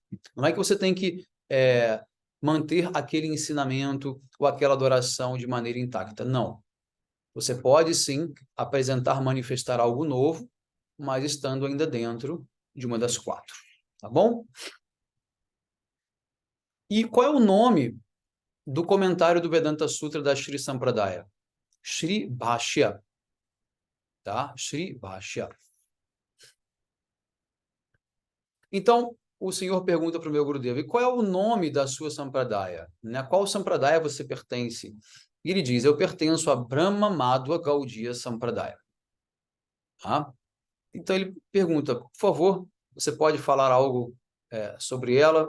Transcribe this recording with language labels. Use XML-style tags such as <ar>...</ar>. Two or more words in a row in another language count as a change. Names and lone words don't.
<pt>Não é que você tem que manter aquele ensinamento ou aquela adoração de maneira intacta. Não. Você pode, sim, apresentar, manifestar algo novo, mas estando ainda dentro de uma das quatro. Tá bom? E qual é o nome do comentário do Vedanta Sutra da Shri Sampradaya? Shri Bhashya. Tá? Shri Bhashya. Então, o senhor pergunta para o meu Gurudeva, e qual é o nome da sua Sampradaya? Né? Qual Sampradaya você pertence? E ele diz, eu pertenço a Brahma Madhva Gaudiya Sampradaya. Tá? Então, ele pergunta, por favor, você pode falar algo sobre ela?</pt>